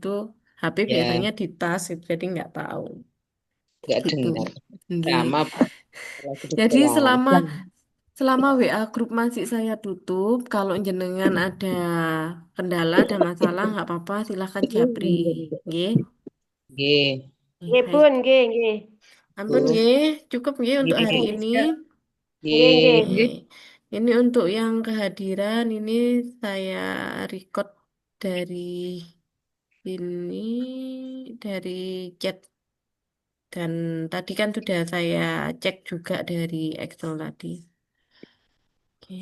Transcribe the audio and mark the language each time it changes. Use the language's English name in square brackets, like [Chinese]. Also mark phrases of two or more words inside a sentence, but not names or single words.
[Indonesian] HP Ya, biasanya di tas, gitu, jadi nggak tahu nggak gitu. dengar. Nggih. Sama lagi di Jadi sekolahan. selama WA grup masih saya tutup, kalau jenengan ada kendala, ada masalah, nggak apa-apa, silahkan Japri. Nggih. Nggih, Nggih Baik. [Javanese] Bun, nggih nggih. [Indonesian] Ampun Bu. nggih, cukup nggih untuk hari Nggih. ini. [Javanese] Nggih nggih. [Indonesian] Nggih. Ini untuk yang kehadiran ini saya record dari Ini dari chat dan tadi kan sudah saya cek juga dari Excel tadi. Oke.